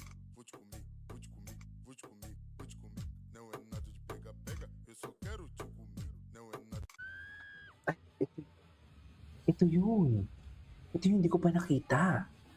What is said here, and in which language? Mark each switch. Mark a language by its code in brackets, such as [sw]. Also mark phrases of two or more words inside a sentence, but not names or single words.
[pt] Vou te comer, vou te comer, vou te comer, vou te comer. Não é nada de pega-pega. Eu só quero te comer. Não é nada. [tl] Ay, ito yun. Ito yung hindi ko pa nakita.